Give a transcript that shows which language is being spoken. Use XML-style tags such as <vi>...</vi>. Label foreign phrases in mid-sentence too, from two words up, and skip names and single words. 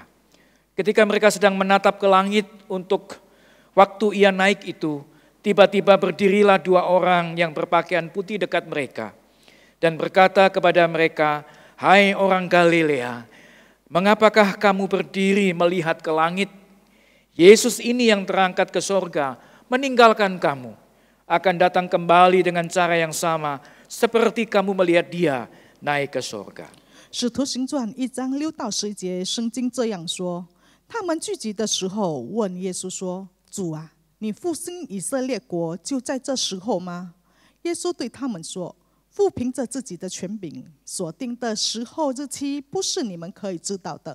<id>Ketika mereka sedang menatap ke langit untuk waktu ia naik itu, tiba-tiba berdirilah 2 orang yang berpakaian putih dekat mereka dan berkata kepada mereka, "Hai orang Galilea, mengapakah kamu berdiri melihat ke langit? Yesus ini yang terangkat ke sorga, meninggalkan kamu, akan datang kembali dengan cara yang sama seperti kamu melihat dia naik ke sorga."</id> <zh>使徒行传1章6到11节，圣经这样说：他们聚集的时候，问耶稣说：“主啊，你复兴以色列国就在这时候吗？” 耶稣对他们说：“父凭着自己的权柄所定的时候日期，不是你们可以知道的。</zh>